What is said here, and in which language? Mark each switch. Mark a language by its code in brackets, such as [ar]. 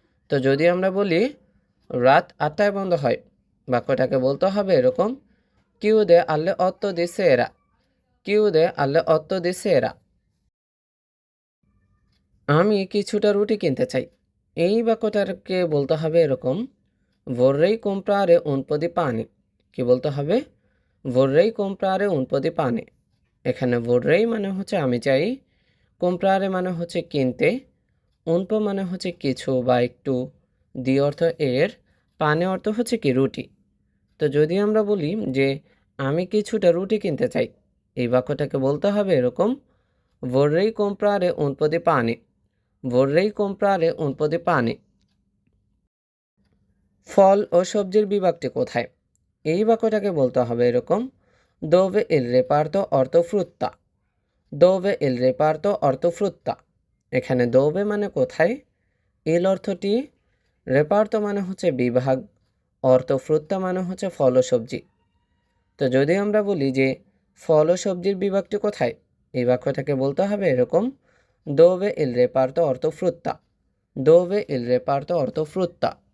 [bn] তো যদি আমরা বলি রাত 8টায় বন্ধ হয়, বাক্যটাকে বলতে হবে এরকম, [it] chiude alle 8 di sera, [bn] chiude alle 8 di sera। আমি কিছুটা রুটি কিনতে চাই, এই বাক্যটাকে বলতে হবে এরকম, [it] vorrei comprare un po' di pane। [bn] কি বলতে হবে? [it] vorrei comprare un po' di pane। [bn] এখানে vorrei মানে হচ্ছে আমি চাই, comprare মানে হচ্ছে কিনতে, un po' মানে হচ্ছে কিছু বা একটু, দি অর্থ এর, পানে অর্থ হচ্ছে কি রুটি। তো যদি আমরা বলি যে আমি কিছুটা রুটি কিনতে চাই। এই বাক্যটাকে বলতে হবে এরকম, [it] vorrei comprare un po' di pane, [bn] vorrei comprare un po' di pane। ফল ও সবজির বিভাগটি কোথায়? এই বাক্যটাকে বলতে হবে এরকম, [it] dove il reparto ortofrutta, [bn] dove il reparto ortofrutta। এখানে dove মানে কোথায়, il অর্থটি, reparto মানে হচ্ছে বিভাগ, ortofrutta মানে হচ্ছে ফল ও সবজি। তো যদি আমরা বলি যে ফল ও সবজির বিভাগটি কোথায়, এই বাক্যটাকে বলতে হবে এরকম, [it] dove il reparto ortofrutta, [bn] dove il reparto ortofrutta।